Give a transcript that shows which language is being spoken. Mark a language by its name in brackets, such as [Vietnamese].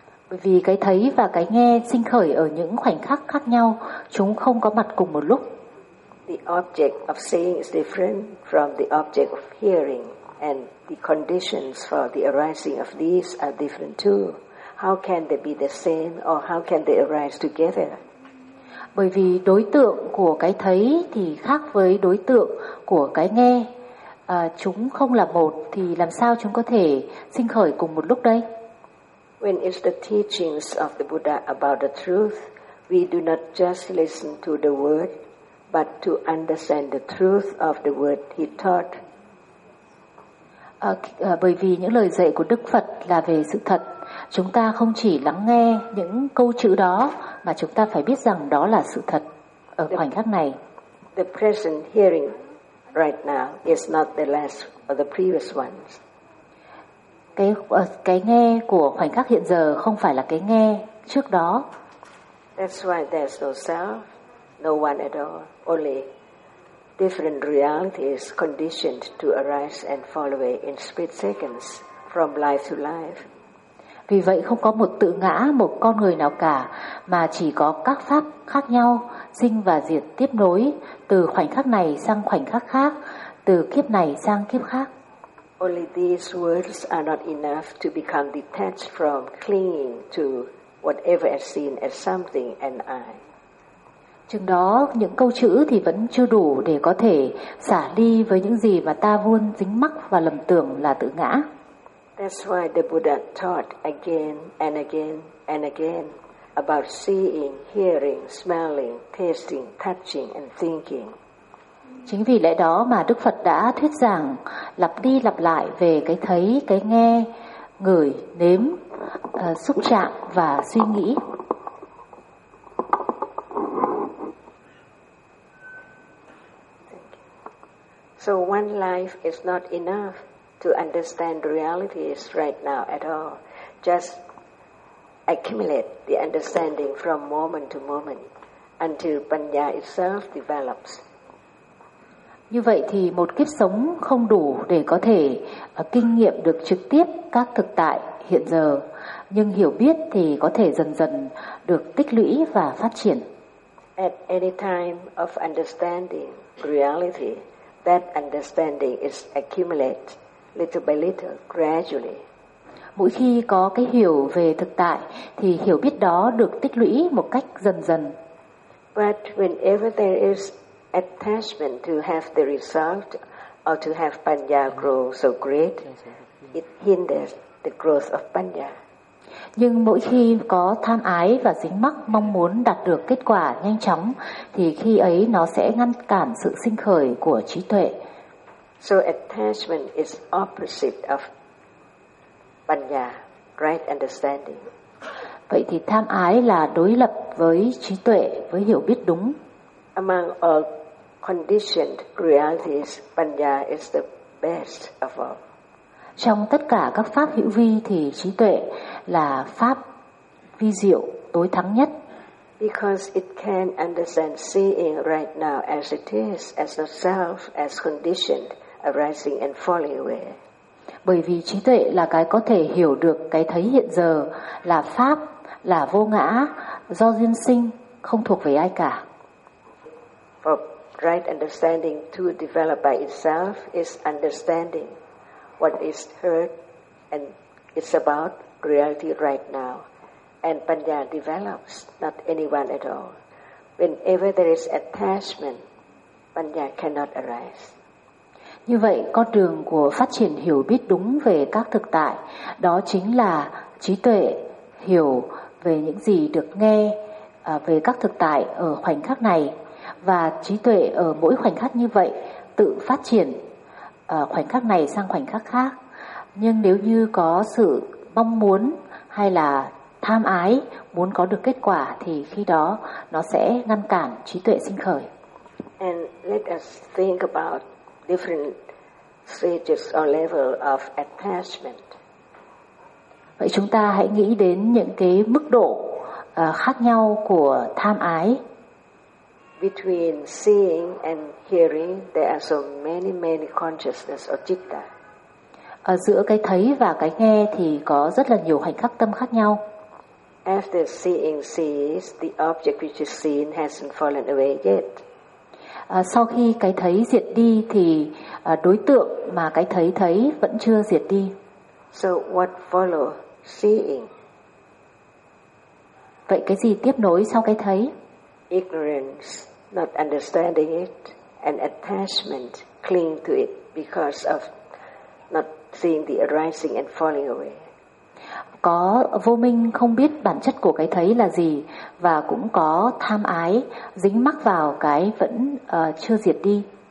[Vietnamese] Bởi vì cái thấy và cái nghe sinh khởi ở những khoảnh khắc khác nhau, chúng không có mặt cùng một lúc. [English] The object of seeing is different from the object of hearing, and the conditions for the arising of these are different too. How can they be the same, or how can they arise together? [Vietnamese] Bởi vì đối tượng của cái thấy thì khác với đối tượng của cái nghe. Chúng không là một thì làm sao chúng có thể sinh khởi cùng một lúc đây? [English] When is the teachings of the Buddha about the truth, we do not just listen to the word, but to understand the truth of the word he taught. [Vietnamese] Bởi vì những lời dạy của Đức Phật là về sự thật, chúng ta không chỉ lắng nghe những câu chữ đó, mà chúng ta phải biết rằng đó là sự thật ở khoảnh khắc này. [English] The present hearing right now is not the last or the previous ones. [Vietnamese] Cái nghe của khoảnh khắc hiện giờ không phải là cái nghe trước đó. [English] That's why there's no self, no one at all, only different realities conditioned to arise and fall away in split seconds from life to life. [Vietnamese] Vì vậy không có một tự ngã, một con người nào cả, mà chỉ có các pháp khác nhau sinh và diệt tiếp nối từ khoảnh khắc này sang khoảnh khắc khác, từ kiếp này sang kiếp khác. [English] Only these words are not enough to become detached from clinging to whatever is seen as something and I. [Vietnamese] Chừng đó, những câu chữ thì vẫn chưa đủ để có thể xả ly với những gì mà ta luôn dính mắc và lầm tưởng là tự ngã. [English] That's why the Buddha taught again and again and again about seeing, hearing, smelling, tasting, touching and thinking. [Vietnamese] Chính vì lẽ đó mà Đức Phật đã thuyết giảng lặp đi lặp lại về cái thấy, cái nghe, ngửi, nếm, xúc chạm và suy nghĩ. [English] So one life is not enough to understand realities right now at all. Just accumulate the understanding from moment to moment until Panya itself develops. [Vietnamese] Như vậy thì một kiếp sống không đủ để có thể kinh nghiệm được trực tiếp các thực tại hiện giờ, nhưng hiểu biết thì có thể dần dần được tích lũy và phát triển. [English] At any time of understanding reality, that understanding is accumulated little by little, gradually. [Vietnamese] Mỗi khi có cái hiểu về thực tại thì hiểu biết đó được tích lũy một cách dần dần. [English] But whenever there is attachment to have the result or to have Panya grow so great, it hinders the growth of Panya. [Vietnamese] Nhưng mỗi khi có tham ái và dính mắc mong muốn đạt được kết quả nhanh chóng, thì khi ấy nó sẽ ngăn cản sự sinh khởi của trí tuệ. [English] So attachment is opposite of Panya, right understanding. [Vietnamese] Vậy thì tham ái là đối lập với trí tuệ, với hiểu biết đúng. [English] Among all conditioned realities, Panya is the best of all. [Vietnamese] Trong tất cả các pháp hữu vi thì trí tuệ là pháp vi diệu tối thắng nhất. [English] Because it can understand seeing right now as it is, as the self, as conditioned, arising and falling away. [Vietnamese] Bởi vì trí tuệ là cái có thể hiểu được cái thấy hiện giờ là pháp, là vô ngã, do duyên sinh, không thuộc về ai cả. [English] For right understanding to develop by itself is understanding what is heard and it's about reality right now. And Panya develops, not anyone at all. Whenever there is attachment, Panya cannot arise. [Vietnamese] Như vậy, con đường của phát triển hiểu biết đúng về các thực tại, đó chính là trí tuệ hiểu về những gì được nghe về các thực tại ở khoảnh khắc này. Và trí tuệ ở mỗi khoảnh khắc như vậy tự phát triển khoảnh khắc này sang khoảnh khắc khác. Nhưng nếu như có sự mong muốn hay là tham ái muốn có được kết quả thì khi đó nó sẽ ngăn cản trí tuệ sinh khởi. [English] And let us think about different stages or level of attachment. [Vietnamese] Vậy chúng ta hãy nghĩ đến những cái mức độ khác nhau của tham ái. [English] Between seeing and hearing, there are so many consciousness or citta. [Vietnamese] Ở giữa cái thấy và cái nghe thì có rất là nhiều hành khắc tâm khác nhau. [English] After seeing ceases, the object which is seen hasn't fallen away yet. [Vietnamese] Sau khi cái thấy diệt đi thì đối tượng mà cái thấy thấy vẫn chưa diệt đi. [English] So what follows seeing? [Vietnamese] Vậy cái gì tiếp nối sau cái thấy? [English] Ignorance, not understanding it, and attachment, cling to it because of not seeing the arising and falling away. [Vietnamese] Có vô minh không biết bản chất của cái thấy là gì và cũng có tham ái dính mắc vào cái vẫn chưa diệt đi.